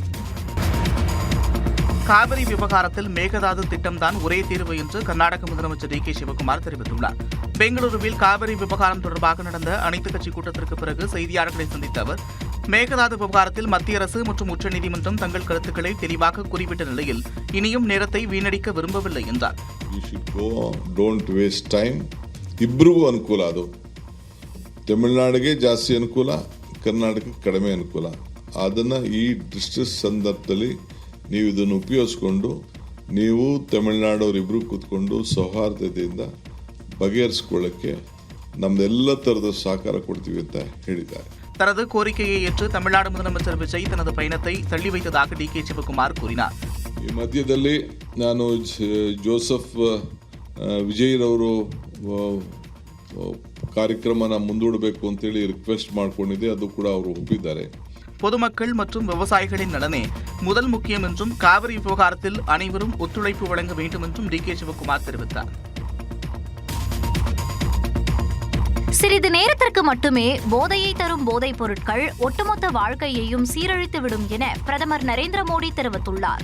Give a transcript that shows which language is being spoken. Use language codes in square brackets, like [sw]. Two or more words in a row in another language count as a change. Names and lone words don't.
[ta] காவிரி விவகாரத்தில் மேகதாது திட்டம்தான் ஒரே தீர்வு என்று கர்நாடக முதலமைச்சர் டி.கே. சிவகுமார் தெரிவித்துள்ளார். பெங்களூருவில் காவிரி விவகாரம் தொடர்பாக நடந்த அனைத்துக் கட்சி கூட்டத்திற்கு பிறகு செய்தியாளர்களை சந்தித்த அவர், மேகதாது விவகாரத்தில் மத்திய அரசு மற்றும் உச்சநீதிமன்றம் தங்கள் கருத்துக்களை தெளிவாக குறிப்பிட்ட நிலையில் இனியும் நேரத்தை வீணடிக்க விரும்பவில்லை என்றார். [kn] ಇಬ್ಬರಿಗೂ ಅನುಕೂಲ, ಅದು ತಮಿಳುನಾಡಿಗೆ ಜಾಸ್ತಿ ಅನುಕೂಲ, ಕರ್ನಾಟಕಕ್ಕೆ ಕಡಿಮೆ ಅನುಕೂಲ. ಅದನ್ನ ಈ ಡಿಸ್ಟ್ರಿಕ್ಟ್ ಸಂದರ್ಭದಲ್ಲಿ ನೀವು ಇದನ್ನು ಉಪಯೋಗಿಸಿಕೊಂಡು ನೀವು ತಮಿಳುನಾಡವರಿಬ್ಬರು ಕೂತ್ಕೊಂಡು ಸೌಹಾರ್ದತೆಯಿಂದ ಬಗೆಹರಿಸಿಕೊಳ್ಳಕ್ಕೆ ನಮ್ದೆಲ್ಲ ತರದ ಸಹಕಾರ ಕೊಡ್ತೀವಿ ಅಂತ ಹೇಳಿದ್ದಾರೆ. [ta] தனது கோரிக்கையை ஏற்று தமிழ்நாடு முதலமைச்சர் விஜய் தனது பயணத்தை தள்ளி வைத்ததாக டி.கே. சிவகுமார் கூறினார். [kn] ಈ ಮಧ್ಯದಲ್ಲಿ ನಾನು ಜೋಸೆಫ್ ವಿಜಯ್ರವರು ಕಾರ್ಯಕ್ರಮನ ಮುಂದೂಡಬೇಕು ಅಂತೇಳಿ ರಿಕ್ವೆಸ್ಟ್ ಮಾಡ್ಕೊಂಡಿದ್ದೆ, ಅದು ಕೂಡ ಅವರು ಒಪ್ಪಿದ್ದಾರೆ. [ta] பொதுமக்கள் மற்றும் விவசாயிகளின் நலனே முதல் முக்கியம் என்றும் காவிரி விவகாரத்தில் அனைவரும் ஒத்துழைப்பு வழங்க வேண்டும் என்றும் டி.கே. சிவகுமார் தெரிவித்தார். சிறிது நேரத்திற்கு மட்டுமே போதையை தரும் போதைப் பொருட்கள் ஒட்டுமொத்த வாழ்க்கையையும் சீரழித்துவிடும் என பிரதமர் நரேந்திர மோடி தெரிவித்துள்ளார்.